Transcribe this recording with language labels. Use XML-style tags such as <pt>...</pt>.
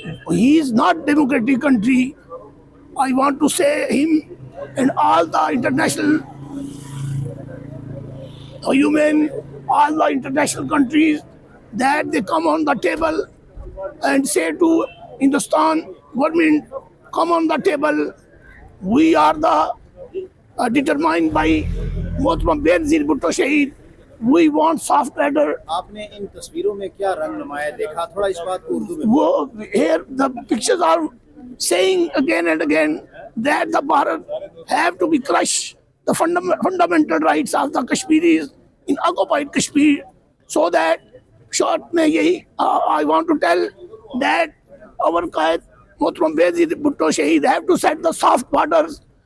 <en>He is not democratic country. I want to say him and all the international human, all the international countries that they come on the table and say to Hindustan government, come on the table. We are the determined by Mohtaram Benazir Bhutto Shaheed. We want soft ladder.</en> <hi>आपने इन तस्वीरों में क्या रंग नुमाया देखा, थोड़ा इस बात को उर्दू में</hi> <en>Here the pictures are saying again and again that the Bharat have to be crushed, the fundamental rights of the Kashmiris in occupied Kashmir, so that short mein yahi I want to tell that our Qaid Mohtaram Benazir Bhutto Shaheed have to set the soft borders.</en>